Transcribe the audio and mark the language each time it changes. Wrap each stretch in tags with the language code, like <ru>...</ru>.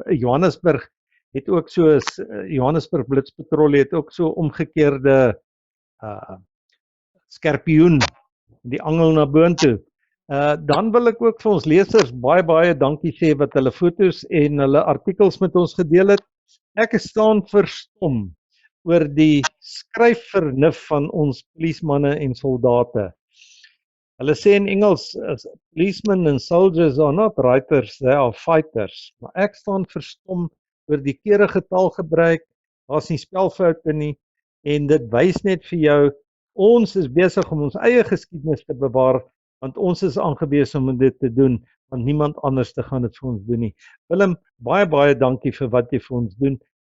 <af>Johannesburg het ook so, Johannesburg Blitspatrolle het ook so omgekeerde skerpioen, die angel na boontoe. Dan wil ek ook vir ons lesers baie dankie sê wat hulle fotos en hulle artikels met ons gedeel het. Ek staan verstom oor die skryfvernuf van ons polismanne en soldate. Hulle sê in Engels,</af> <en>policemen and soldiers are not writers, they are fighters.</en> <af>Maar ek staan verstom oor die keurige taalgebruik, daar's nie spelfoute nie, en dit wys net vir jou, ons is besig om ons eie geskiedenis te bewaar, want ons is aangewese om dit te doen, want niemand anders te gaan dit vir ons doen nie. Willem, baie dankie vir wat jy vir ons doen.</af>